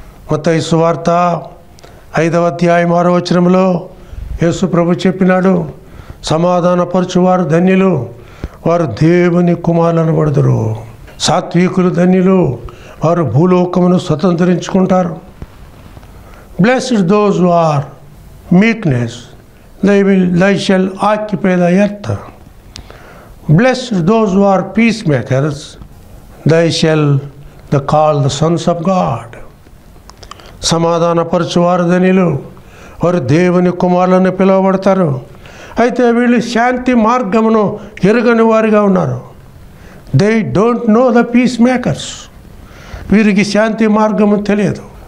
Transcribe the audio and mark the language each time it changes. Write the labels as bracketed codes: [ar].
[te] మత్తయి సువార్త 5వ అధ్యాయం 6వ వచనంలో యేసు ప్రభు చెప్పినాడు, సమాధానపరచువారు ధన్యులు, వారు దేవుని కుమారులను పడుదురు. సాత్వికులు ధన్యులు, వారు భూలోకమును స్వతంత్రించుకుంటారు. [en] Blessed those who are meekness, they shall occupy the earth. Blessed those who are peacemakers, they shall be called the sons of God. [te] సమాధానపరచువారు ధన్యులు, వారు దేవుని కుమారులను పిలువబడతారు. అయితే వీళ్ళు శాంతి మార్గమును ఎరుగని వారిగా ఉన్నారు. [en] They don't know the peace makers. [te] వీరికి శాంతి మార్గము తెలియదు.